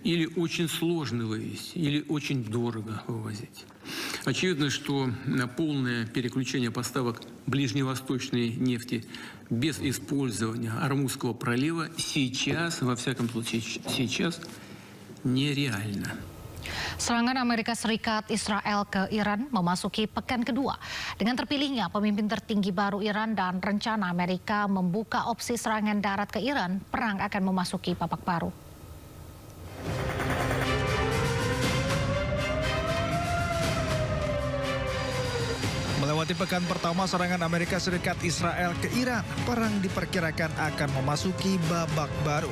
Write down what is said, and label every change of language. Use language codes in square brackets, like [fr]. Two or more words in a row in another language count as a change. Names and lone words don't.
[ru] Или очень сложно вывести, или очень дорого вывозить. Очевидно, что полное переключение поставок ближневосточной нефти без использования Ормузского пролива сейчас, во всяком случае сейчас, нереально. [id] Serangan Amerika Serikat Israel ke Iran memasuki pekan kedua. Dengan terpilihnya pemimpin tertinggi baru Iran dan rencana Amerika membuka opsi serangan darat ke Iran, perang akan memasuki babak baru. Melewati pekan pertama serangan Amerika Serikat Israel ke Iran, perang diperkirakan akan memasuki babak baru.